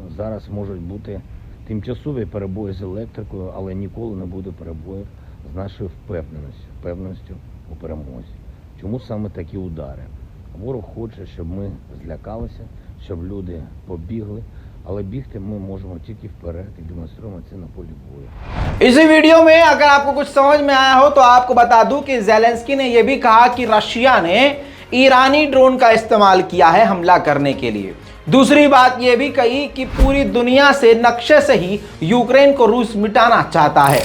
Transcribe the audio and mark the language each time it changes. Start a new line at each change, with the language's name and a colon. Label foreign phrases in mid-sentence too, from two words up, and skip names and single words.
Ukrainian: Зараз можуть бути тимчасові перебої з електрикою, але ніколи не буде перебоїв з нашою впевненістю у перемозі. Чому саме такі удари? Ворог хоче, щоб ми злякалися, щоб люди побігли, але бігти ми можемо тільки вперед і демонструємо це на полі бою।
Hindi: इस वीडियो में अगर आपको कुछ समझ में आया हो तो आपको बता दूं कि ज़ेलेंस्की ने यह भी कहा कि रशिया ने ईरानी ड्रोन का इस्तेमाल किया है हमला करने के लिए। दूसरी बात यह भी कही कि पूरी दुनिया से नक्शे से ही यूक्रेन को रूस मिटाना चाहता है।